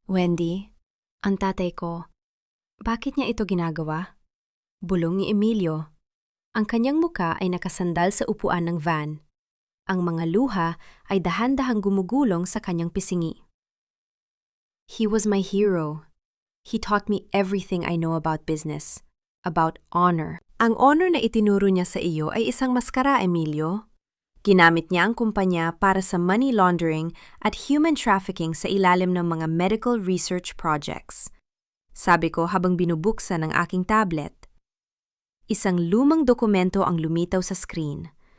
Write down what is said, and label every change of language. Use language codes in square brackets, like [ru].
[tl] "Wendy, ang tatay ko, bakit niya ito ginagawa?" Bulong ni Emilio. Ang kanyang muka ay nakasandal sa upuan ng van. Ang mga luha ay dahan-dahang gumugulong sa kanyang pisngi. [en] "He was my hero. He taught me everything I know about business, about honor." [tl] Ang honor na itinuro niya sa iyo ay isang maskara, Emilio. Ginamit niya ang kumpanya para sa money laundering at human trafficking sa ilalim ng mga medical research projects. Sabi ko habang binubuksan ang aking tablet. Isang lumang dokumento ang lumitaw sa screen.